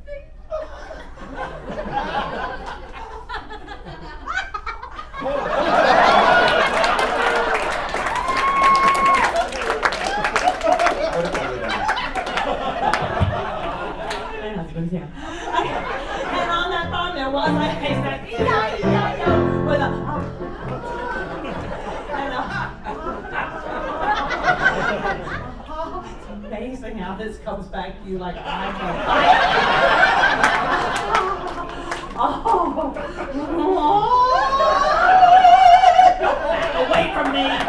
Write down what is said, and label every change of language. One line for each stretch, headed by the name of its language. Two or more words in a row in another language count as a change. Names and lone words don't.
English: My husband's here. And on that phone there was a haystack. E-I-E-I-O, with a oh, it's amazing how this comes back to you like away from me.